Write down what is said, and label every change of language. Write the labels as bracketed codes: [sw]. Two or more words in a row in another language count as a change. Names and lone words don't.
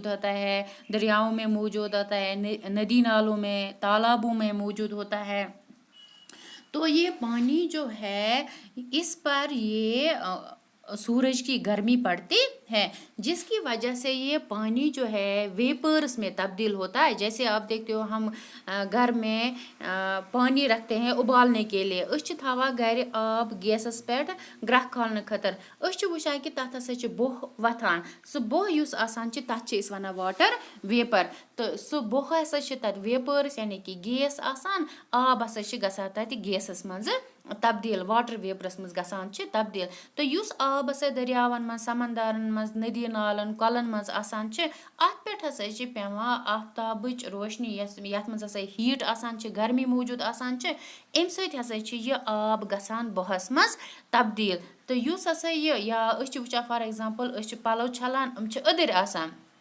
[ur] ہوتا ہے دریاؤں میں موجود ہوتا ہے ندی نالوں میں تالابوں میں موجود ہوتا ہے تو یہ پانی جو ہے اس پر یہ سورج کی گرمی پڑتی ہے جس کی وجہ سے یہ پانی جو ہے ویپرز میں تبدیل ہوتا ہے جیسے آپ دیکھتے ہو ہم گھر میں پانی رکھتے ہیں ابالنے کے لیے [ks] أسۍ چھِ تھاوان گھرِ آب گیسَس پٮ۪ٹھ گرٛٮ۪کھ کھالنہٕ خٲطرٕ أسۍ چھِ وٕچھان کہِ تَتھ ہسا چھِ بۄہ وۄتھان سُہ بۄہ یُس آسان چھِ تَتھ چھِ أسۍ وَنان [en] water vapour [ks] تہٕ سُہ بۄہ ہسا چھِ تَتھ ویپٲرٕس یعنی کہِ گیس آسان آب ہسا چھِ گژھان تَتہِ گیسَس منٛزٕ تبدیٖل [en] water vapour [ks] منٛز گژھان چھِ تبدیٖل تہٕ یُس آب ہسا دٔریاوَن منٛز سمندرن منٛز ندی نالن کۄلَن منٛز آسان چھِ اَتھ پٮ۪ٹھ ہسا چھِ پیٚوان آفتابٕچ روشنی یَتھ منٛز ہسا ہیٖٹ آسان چھِ گرمی موٗجوٗد آسان چھِ اَمہِ سۭتۍ ہسا چھِ یہِ آب گژھان بۄہَس منٛز تبدیٖل تہٕ یُس ہسا یہِ یا أسۍ چھِ وٕچھان [en] for example [ks] أسۍ چھِ پَلو چھلان یِم چھِ أدٕرۍ آسان